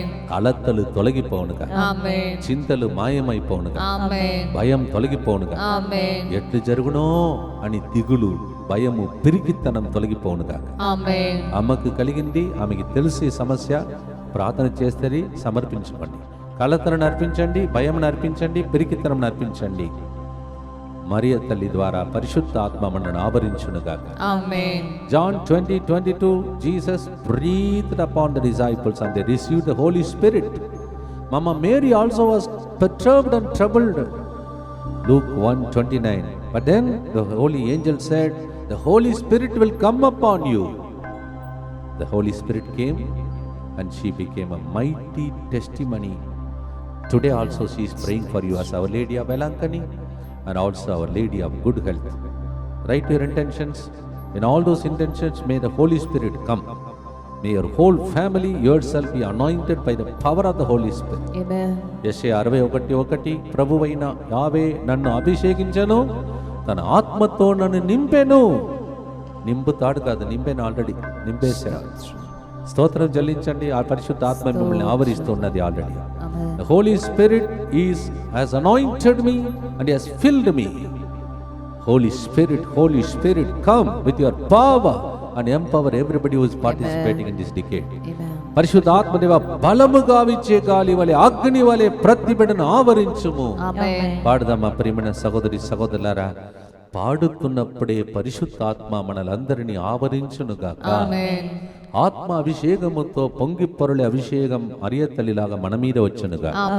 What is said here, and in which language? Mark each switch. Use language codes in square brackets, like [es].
[te] కలతలు తొలగిపోనుగా, చింతలు మాయమైపోనుగా, భయం తొలగిపోనుగా, ఎట్లు జరుగునో అని దిగులు, భయము, పిరికితనం తొలగిపోనుగా. అమ్మకు కలిగింది, ఆమెకి తెలిసి సమస్య. ప్రార్థన చేస్తే సమర్పించుకోండి. కలతలను అర్పించండి, భయం అర్పించండి, పిరికితనం అర్పించండి. మరియ తల్లి ద్వారా పరిశుద్ధ ఆత్మ మనను ఆవరించునుగాక. [en] John 20:22 Jesus breathed upon the disciples and they received the Holy Spirit. Mama Mary also was perturbed and troubled. Luke 1:29. But then the holy angel said, the Holy Spirit will come upon you. The Holy Spirit came and she became a mighty testimony. Today also she is praying for you as Our Lady of Velankani and also Our Lady of Good Health. Write your intentions. In all those intentions, may the Holy Spirit come. May your whole family, yourself be anointed by the power of the Holy Spirit. Amen. [te] యెషయా 61:1 ప్రభువైన యావే నన్ను అభిషేకించెను, తన ఆత్మతో నన్ను నింపెను. నింపుతాడు కాదు, నింపెను, already నింపేశాడు. స్తోత్రం చెల్లించండి. ఆ పరిశుద్ధ ఆత్మ మిమ్మల్ని ఆవరిస్తున్నది already. [en] The Holy Spirit has anointed me and he has filled me. Holy Spirit, come with your power and empower everybody who is participating in this decade. [te] పరిశుద్ధ ఆత్మదేవ బలముగా విచ్చే గాలి వలె, అగ్ని వలె ప్రతి బిడ్డను ఆవరించుము. పాడదామా ప్రియమైన సహోదరి సహోదరులారా. పాడుతున్నప్పుడే పరిశుద్ధాత్మ మనలందరినీ ఆవరించునుగాక. ఆత్మ అభిషేకముతో పొంగి పొరలే అభిషేకం మరియ తల్లిలాగా మన మీద వచ్చునుగా.